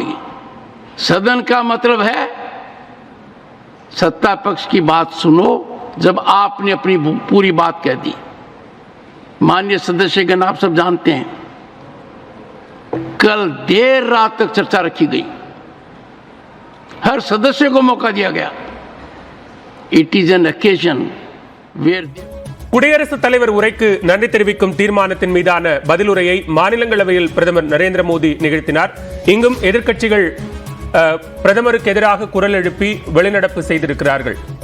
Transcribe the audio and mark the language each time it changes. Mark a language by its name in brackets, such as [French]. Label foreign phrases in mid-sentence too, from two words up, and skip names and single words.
[Hindi] सदन का मतलब है सत्ता पक्ष की बात सुनो जब आपने अपनी पूरी बात कह दी। माननीय सदस्यगण, आप सब जानते हैं कल देर रात तक चर्चा रखी गई, हर सदस्य को मौका दिया गया। [English] It is an occasion where [Tamil] குடியரசுத் தலைவர் உரைக்கு நன்றி தெரிவிக்கும் தீர்மானத்தின் மீதான பதிலுரையை மாநிலங்களவையில் பிரதமர் நரேந்திர மோடி நிகழ்த்தினார். இங்கும் எதிர்க்கட்சிகள் பிரதமருக்கு எதிராக குரல் எழுப்பி வெளிநடப்பு செய்திருக்கிறார்கள்.